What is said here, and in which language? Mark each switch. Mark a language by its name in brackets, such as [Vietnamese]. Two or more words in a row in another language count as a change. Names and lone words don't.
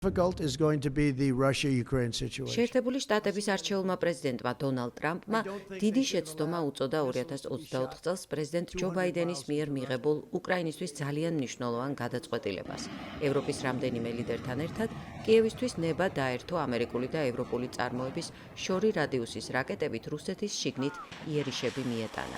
[English] Difficult is going to be the Russia-Ukraine situation. [Georgian] შეერთებული შტატების არჩეულმა პრეზიდენტმა დონალდ ტრამპმა დიდი შეცდომა უწოდა 2024 წელს პრეზიდენტ ჯო ბაიდენის მიერ მიღებულ უკრაინისთვის ძალიან მნიშვნელოვან გადაწყვეტილებას. ევროპის რამდენიმე ლიდერთან ერთად კიევისთვის ნება დაერთო ამერიკული და ევროპული წარმოების შორი რადიუსის რაკეტებით რუსეთის შიგნით იერიშები მიეტანა.